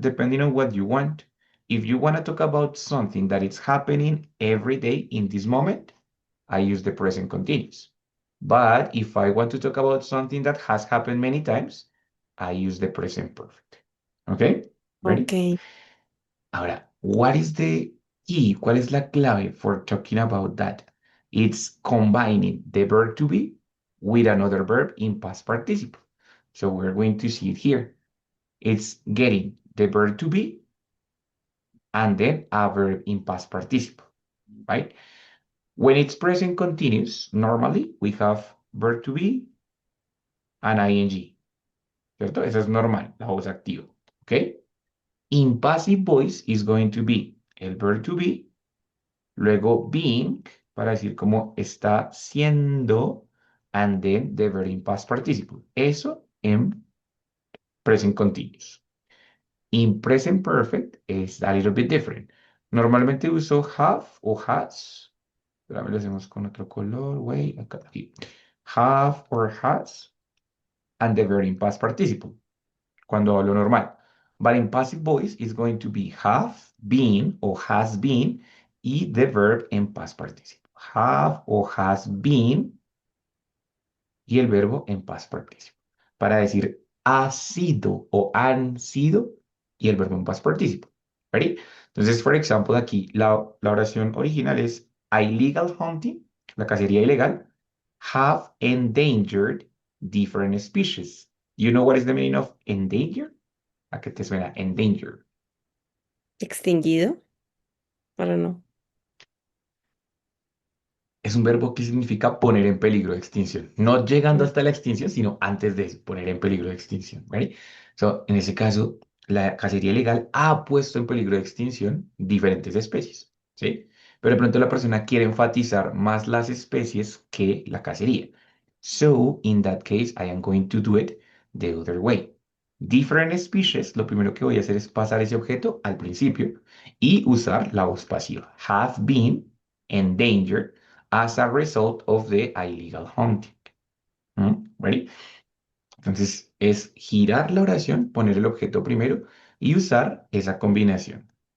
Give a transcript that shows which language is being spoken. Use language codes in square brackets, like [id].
[en] Depending on what you want. If you want to talk about something that is happening every day in this moment, I use the present continuous. But if I want to talk about something that has happened many times, I use the present perfect. Okay? Ready? Okay. [es] Ahora, [en] what is the key? [es] ¿Cuál es la clave [en] for talking about that? It's combining the verb to be with another verb in past participle. So we're going to see it here. It's getting the verb to be and then a verb in past participle, right? When it's present continuous, normally we have verb to be and ing, [es] ¿cierto? Eso es normal, la voz activa, ¿ok? [en] In passive voice is going to be [es] el [en] verb to be. [es] Luego [en] being, [es] para decir cómo está siendo, [en] and then the verb in past participle. [es] Eso en [en] present continuous. In present perfect [es] es [en] a little bit different. [es] Normalmente uso [en] have [es] o [en] has. [es] Ahora lo hacemos con otro color. [en] Wait, [es] acá, aquí. [en] Have or has, and the verb in past participle. [es] Cuando hablo normal. [en] But in passive voice, it's going to be have been or has been [es] y [en] the verb [es] en [en] past participle. Have or has been [es] y el verbo en [en] past participle. [es] Para decir ha sido o han sido y el verbo en [en] past participle. ¿Ready? [es] Entonces, por ejemplo, aquí la oración original es [en] illegal hunting, [es] la cacería ilegal, [en] have endangered different species. You know what is the meaning of endanger? [es] ¿A qué te suena? [en] Endanger. [es] Extinguido. [en] I don't know. [es] Es un verbo que significa poner en peligro de extinción. No llegando Mm. hasta la extinción, sino antes de poner en peligro de extinción. ¿Vale? So, en ese caso, la cacería ilegal ha puesto en peligro de extinción diferentes especies. ¿Sí? Pero de pronto la persona quiere enfatizar más las especies que la cacería. [en] So, in that case, I am going to do it the other way. Different species, [es] lo primero que voy a hacer es pasar ese objeto al principio y usar la voz pasiva. [en] Have been endangered as a result of the illegal hunting. ¿Ready? [es] Entonces es girar la oración, poner el objeto primero y usar esa combinación.